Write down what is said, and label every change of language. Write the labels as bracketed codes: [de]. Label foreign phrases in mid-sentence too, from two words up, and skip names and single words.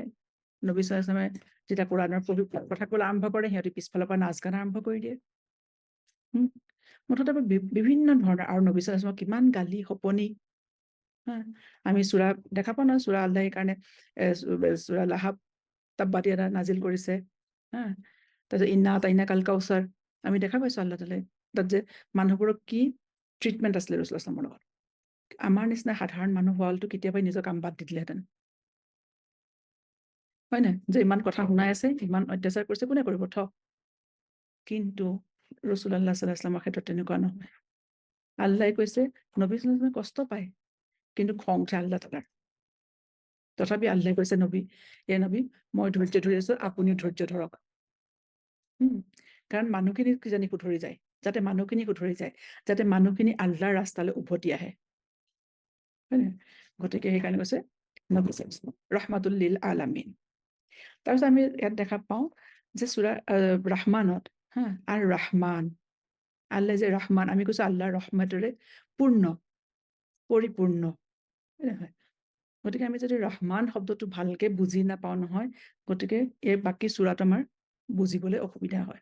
[as] নবী [ar] صلى الله عليه وسلم [as] যেতিয়া কোৰাণৰ কথা ক'বলৈ আৰম্ভ কৰে, সিহঁতি পিছফালৰ পৰা নাচ গান আৰম্ভ কৰি দিয়ে। মুঠতে বিভিন্ন ধৰণৰ। আৰু নবী [ar] صلى الله عليه وسلم [as] কিমান গালি শপনি। আমি সূৰা দেখা পাওঁ নহয়, সূৰা আল্লাহৰ কাৰণে সূৰা লাহাব [ar] تبت يدا [as] নাজিল কৰিছে। তাৰপিছত [ar] إنا أعطيناك الكوثر [as] আমি দেখা পাইছো আল্লাহ তাআলাই তাত যে মানুহবোৰক কি ট্ৰিটমেণ্ট আছিলে [ar] رسول الله صلى الله عليه [as] লগত। আমাৰ নিচিনা সাধাৰণ মানুহ হোৱালটো কেতিয়াবাই নিজৰ কাম বাদ দি দিলেহেঁতেন, হয় নাই? যে ইমান কথা শুনাই আছে, ইমান অত্যাচাৰ কৰিছে, কোনে কৰিব কিন্তু [ar] رسول الله صلى الله عليه وسلم [as] ক্ষেত্ৰত তেনেকুৱা নহয়। আল্লাহে কৈছে নবী [ar] صلى الله عليه وسلم [as] কষ্ট পায়, কিন্তু খং উঠে আল্লাহ তাআলাৰ। তথাপি আল্লাহে কৈছে নবী মই ধৈৰ্য ধৰি আছো, আপুনিও ধৈৰ্য ধৰক। কাৰণ মানুহখিনি কিজানি শুধৰি যায়, যাতে মানুহখিনি আল্লাহৰ ৰাস্তালৈ উভতি আহে, হয় নে? গতিকে সেইকাৰণে কৈছে নবী [ar] صلى الله رحمة للعالمين. [as] তাৰপিছত আমি ইয়াত দেখা পাওঁ যে সূৰা ৰহমানত আৰু ৰহমান, আল্লাহ যে ৰহমান, আমি কৈছো আল্লাহৰ ৰহমতেৰে পৰিপূৰ্ণ, হয় নহয়? গতিকে আমি যদি ৰহমান শব্দটো ভালকে বুজি নাপাওঁ নহয়, গতিকে এই বাকী সূৰাটো আমাৰ বুজিবলৈ অসুবিধা হয়।